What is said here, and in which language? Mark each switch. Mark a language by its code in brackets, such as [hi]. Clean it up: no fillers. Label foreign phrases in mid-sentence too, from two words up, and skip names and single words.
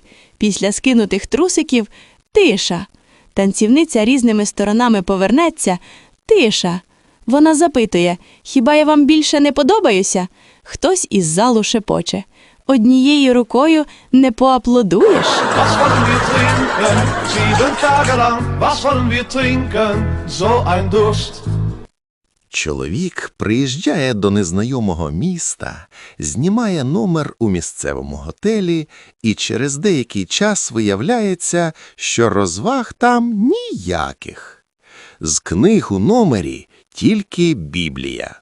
[uk] Після скинутих трусиків – тиша. Танцівниця різними сторонами повернеться – тиша. Вона запитує: «Хіба я вам більше не подобаюся?» Хтось із залу шепоче: «Однією рукою не поаплодуєш». [de] Was wollen wir trinken? 7 Tage lang, was wollen wir trinken? So ein Durst. [uk] Чоловік приїжджає до незнайомого міста, знімає номер у місцевому готелі, і через деякий час виявляється, що розваг там ніяких. З книг у номері тільки Біблія.